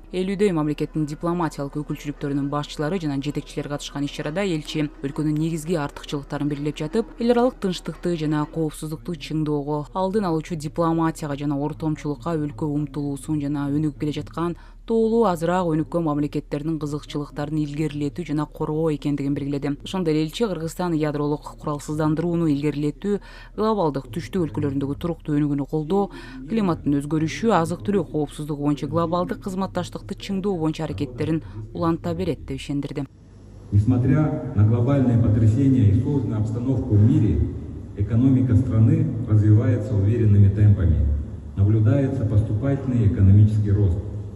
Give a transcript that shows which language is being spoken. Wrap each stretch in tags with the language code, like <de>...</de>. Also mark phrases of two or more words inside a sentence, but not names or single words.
<ky>50дөй мамлекеттин дипломатиялык өкүлчүлүктөрүнүн башчылары жана жетекчилери катышкан иш-чарада элчи өлкөнүн негизги артыкчылыктарын белгилеп жатып, эл аралык тынчтыкты жана коопсуздукту чыңдоого, алдын алуучу дипломатияга жана ортомчулукка өлкө умтулуусун жана өнүгүп келе жаткан тоолуу азыраак өнүккөн мамлекеттердин кызыкчылыктарын илгерилетүү жана коргоо экендигин белгиледи. Ошондой эле элчи Кыргызстан ядролук куралсыздандырууну илгерилетүү, глобалдык түштүк өлкөлөрүндөгү туруктуу өнүгүүнү колдоо, климаттын өзгөрүшү, азык-түлүк коопсуздугу боюнча глобалдык кызматташтыкты чыңдоо боюнча аракеттерин уланта берет деп ишендирди.</ky> <ru>Несмотря на глобальные потрясения и сложную обстановку в мире, экономика страны развивается уверенными темпами. Наблюдается поступательный экономический рост.</ru>